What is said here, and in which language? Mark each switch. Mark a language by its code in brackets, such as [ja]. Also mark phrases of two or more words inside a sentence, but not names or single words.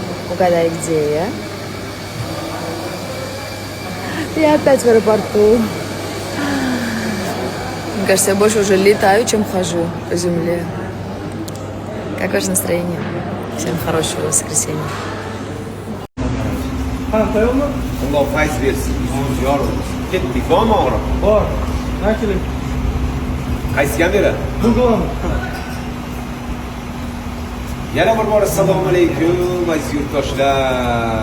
[ru] Угадай, где я? Я опять в аэропорту. Мне кажется, я больше уже летаю, чем хожу по земле. Как ваше настроение? Всем хорошего воскресенья. [uz] Alloh fayz bersin. Yuzingiz yorug'. Ketdik, bormi og'riq? Bor. Nachilik. Qaysi kamera? Bugun. Yana bir bora assalomu alaykum aziz yurtdoshlar.